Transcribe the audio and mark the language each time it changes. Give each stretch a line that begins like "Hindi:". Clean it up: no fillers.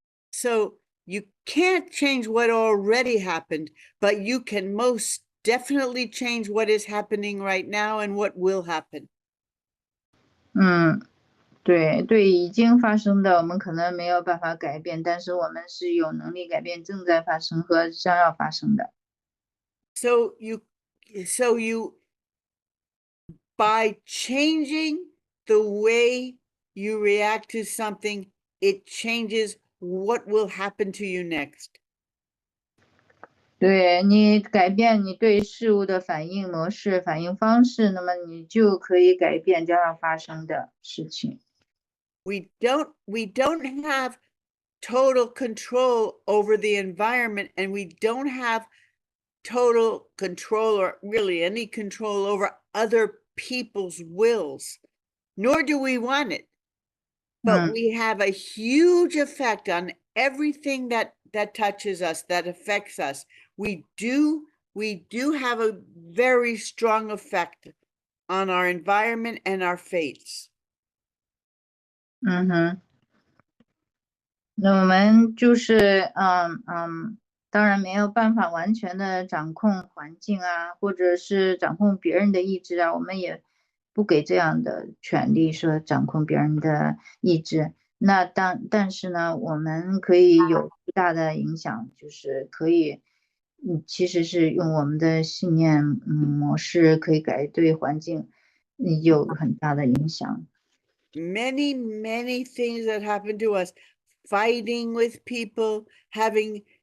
English: So you can't change what already happened, but you can most definitely change what is happening right now and what will happen.
Chinese: 对，已经发生的我们可能没有办法改变，但是我们是有能力改变正在发生和将要发生的。
English: So you by changing the way you react to something, it changes what will happen to you next.
Chinese: 对，你改变你对事物的反应模式、反应方式，那么你就可以改变将要发生的事情。
English: We don't have total control over the environment, and we don't have total control, or really any control, over other people's wills, nor do we want it. But we have a huge effect on everything that touches us, that affects us. We do have a very strong effect on our environment and our fates.
Chinese: 那我们就是当然没有办法完全的掌控环境啊，或者是掌控别人的意志啊，我们也不给这样的权利说掌控别人的意志。那但是呢，我们可以有巨大的影响，就是可以其实是用我们的信念模式可以对环境有很大的影响。
English: Many things that happen to us, fighting with people, having